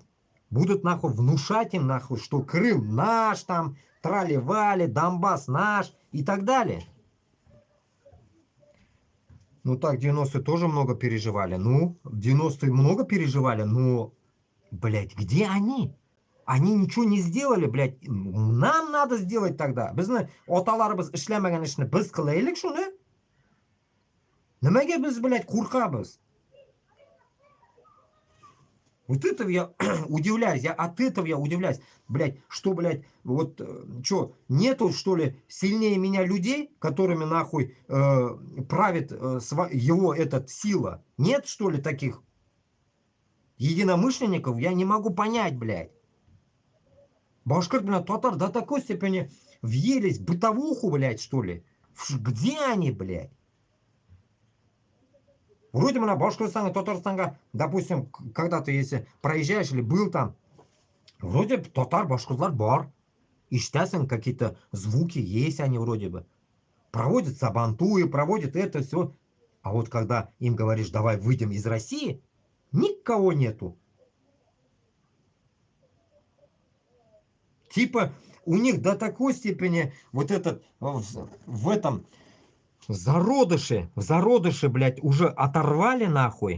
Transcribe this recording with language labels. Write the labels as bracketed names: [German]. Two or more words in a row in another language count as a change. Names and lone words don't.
[Russian] Будут нахуй внушать им нахуй, что Крым наш там, трали-вали, Донбасс наш и так далее. Ну так, 90-е тоже много переживали. Ну, 90-е много переживали, но, блядь, где они? Они ничего не сделали, блядь. Нам надо сделать тогда. [Uzbek] Bizning otalarimiz ishlamagan ishni biz qilaylik shuni. Nimaga biz, блядь, qo'rqamiz? [Russian] Вот этого я удивляюсь, от этого я удивляюсь, блядь, что, блядь, вот, что, нету, что ли, сильнее меня людей, которыми, нахуй, правит его этот сила? Нет, что ли, таких единомышленников? Я не могу понять, блядь. Башкир, блядь, татар до такой степени въелись в бытовуху, блядь, что ли? Где они, блядь? Вроде на Башкортостане, Татарстанга, допустим, когда ты если проезжаешь или был там, вроде татар, [Tatar] башкортлар бар. Ишитәсең, [Russian] какие-то звуки есть они вроде бы. Проводят сабантуи, проводят это все. А вот когда им говоришь, давай выйдем из России, Никого нету. Типа у них до такой степени вот этот в этом в зародыше, блядь, уже оторвали нахуй.